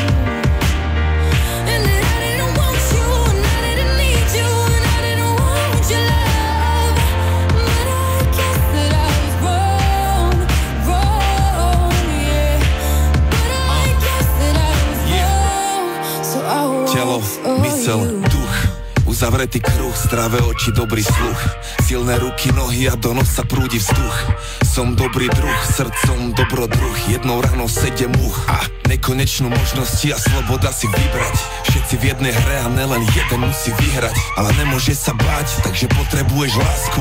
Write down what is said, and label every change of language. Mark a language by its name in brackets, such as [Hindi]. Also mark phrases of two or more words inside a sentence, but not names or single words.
[English] And that I didn't want you, and I didn't need you, and I didn't want your love. But I guess that I was wrong, yeah. But I guess that I was wrong. So I [Slovak] Telo, [English] walk for [Slovak] mysel, [English] you. [Slovak] duch, uzavretý kruh, zdravé oči, dobrý sluch, silné ruky, nohy a do nosa prúdi vzduch. Som dobrý druh, srdcom dobrodruh, jednou ranou 7 much a nekonečnú možnosti a sloboda si vybrať. Všetci v jednej hre a nelen jeden musí vyhrať, ale nemôže sa báť, takže potrebuješ lásku.